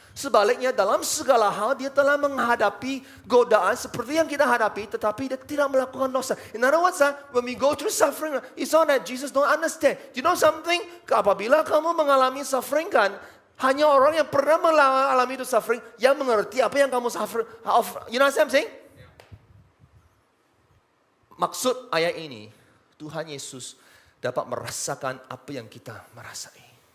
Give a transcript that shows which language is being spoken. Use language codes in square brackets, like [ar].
[ms] Sebaliknya dalam segala hal dia telah menghadapi godaan seperti yang kita hadapi, tetapi dia tidak melakukan dosa. [en] In other words, when we go through suffering, it's not that Jesus don't understand. You know something? [ms] Apabila kamu mengalami suffering kan, hanya orang yang pernah mengalami itu suffering yang mengerti apa yang kamu suffer. [en] You know what I'm saying? [ms] Maksud ayat ini, Tuhan Yesus dapat merasakan apa yang kita merasai.